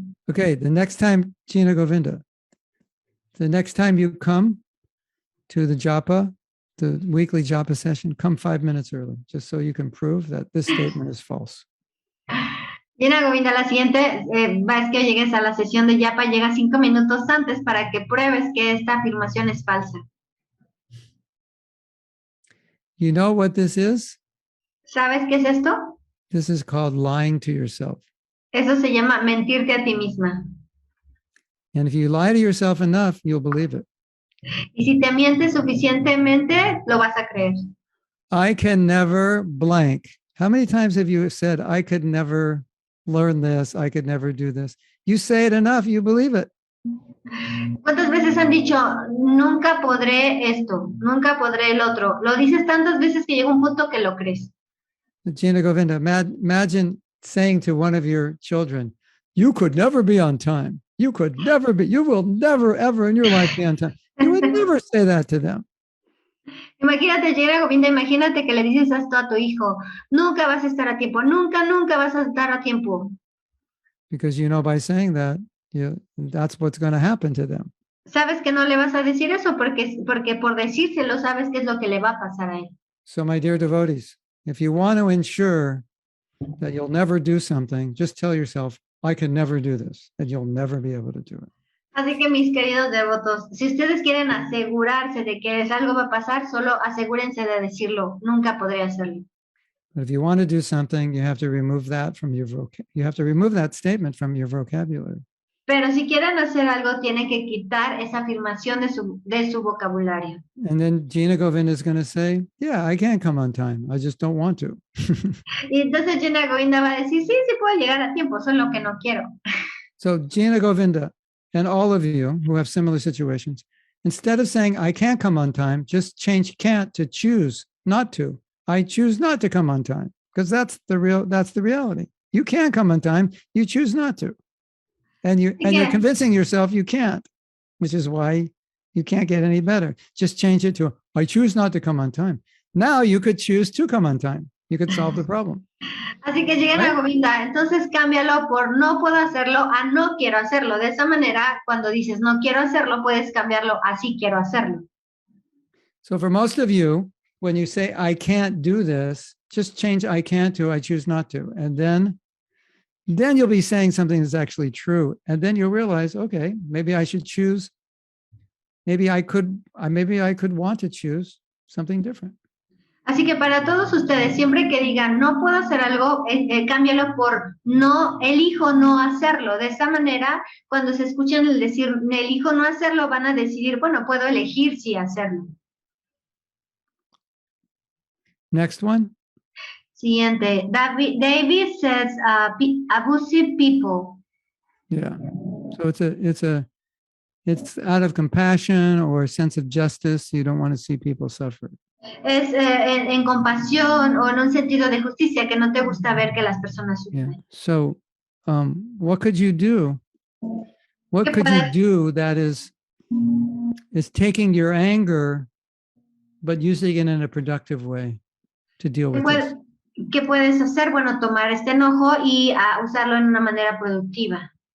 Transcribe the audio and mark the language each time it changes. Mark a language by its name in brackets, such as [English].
[English] Okay, the next time, Gina Govinda, the next time you come to the japa, the weekly japa session, come 5 minutes early, just so you can prove that this statement is false. [Spanish] Gina Govinda, la siguiente es que llegues a la sesión de Yapa, llega 5 minutos antes para que pruebes que esta afirmación es falsa. [English] You know what this is? [Spanish] ¿Sabes qué es esto? [English] This is called lying to yourself. [Spanish] Eso se llama mentirte a ti misma. [English] And if you lie to yourself enough, you'll believe it. [Spanish] Y si te mientes suficientemente, lo vas a creer. [English] I can never blank. How many times have you said, I could never learn this, I could never do this? You say it enough, you believe it. [Spanish] ¿Cuántas veces han dicho, nunca podré esto, nunca podré el otro? Lo dices tantas veces que llega un punto que lo crees. [English] Gina Govinda, imagine saying to one of your children, you could never be on time. You could never be, you will never, ever in your life be on time. You would never say that to them. [Spanish] Imagínate, Gina Govinda, imagínate que le dices esto a tu hijo, nunca vas a estar a tiempo, nunca, nunca vas a estar a tiempo. [English] Because you know by saying that, that's what's going to happen to them. [Spanish] Sabes que no le vas a decir eso porque por decírselo sabes qué es lo que le va a pasar a él. [English] So my dear devotees, if you want to ensure that you'll never do something, just tell yourself, I can never do this, and you'll never be able to do it. [Spanish] Así que mis queridos devotos, si ustedes quieren asegurarse de que algo va a pasar, solo asegúrense de decirlo, nunca podré hacerlo. [English] But if you want to do something, you have to remove that from your you have to remove that statement from your vocabulary. [Spanish] Pero si quieren hacer algo, tienen que quitar esa afirmación de su vocabulario. [English] And then Gina Govinda is going to say, yeah, I can come on time. I just don't want to. [Spanish] Y entonces Gina Govinda va a decir, sí, sí puedo llegar a tiempo, solo que no quiero. [English] So Gina Govinda and all of you who have similar situations, instead of saying, I can't come on time, just change can't to choose not to. I choose not to come on time, because that's the reality. You can come on time, you choose not to. And you're convincing yourself you can't, which is why you can't get any better. Just change it to, I choose not to come on time. Now you could choose to come on time. You could solve the problem. [Spanish] Así que lleguen a Govinda, entonces cámbialo por no puedo hacerlo a no quiero hacerlo. De esa manera, cuando dices no quiero hacerlo, puedes cambiarlo a sí quiero hacerlo. [English] So for most of you, when you say, I can't do this, just change I can't to I choose not to. And then you'll be saying something that's actually true. And then you'll realize, okay, maybe I should choose. Maybe I could want to choose something different. [Spanish] Así que para todos ustedes, siempre que digan no puedo hacer algo, cámbialo por no, elijo no hacerlo. De esa manera, cuando se escuchan el decir elijo no hacerlo, van a decidir, bueno, puedo elegir sí hacerlo. [English] Next one. [Spanish] Siguiente. [English] David says abusive people. Yeah. So it's out of compassion or a sense of justice. You don't want to see people suffer. [Spanish] Es en compasión o en un sentido de justicia que no te gusta ver que las personas sufren. [English] Yeah. So, what could you do? What could you do that is taking your anger, but using it in a productive way to deal with this? [Spanish] ¿Qué puedes hacer? Bueno, tomar este enojo y usarlo en una manera productiva.